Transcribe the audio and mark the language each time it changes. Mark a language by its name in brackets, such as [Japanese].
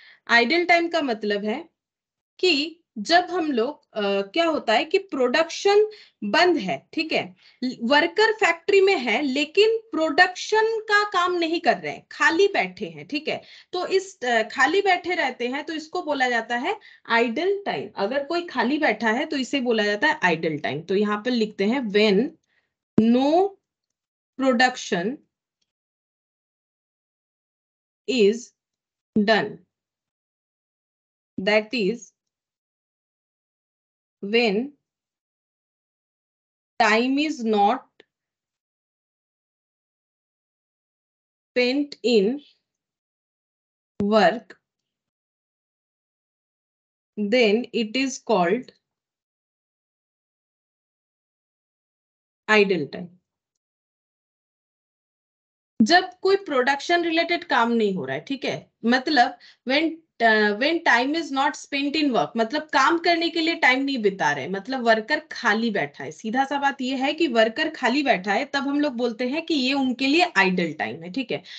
[Hindi] Idle time का मतलब है कि जब हम लोग क्या होता है कि प्रोडक्शन बंद है, ठीक है, वर्कर फैक्ट्री में है लेकिन प्रोडक्शन का काम नहीं कर रहे हैं, खाली बैठे हैं, ठीक है। तो इस खाली बैठे रहते हैं तो इसको बोला जाता है आइडल टाइम। अगर कोई खाली बैठा है तो इसे बोला जाता है आइडल टाइम। तो यहां पर लिखते हैं [English] When no production is done, that is when time is not spent in work, then it is called idle time। [Hindi] जब कोई प्रोडक्शन रिलेटेड काम नहीं हो रहा है, ठीक है, मतलब [English] when time is not spent in work, [Hindi] मतलब काम करने के लिए टाइम नहीं बिता रहे, मतलब वर्कर खाली बैठा है। सीधा सा बात ये है कि वर्कर खाली बैठा है, तब हम लोग बोलते हैं कि ये उनके लिए आइडल टाइम है, ठीक है।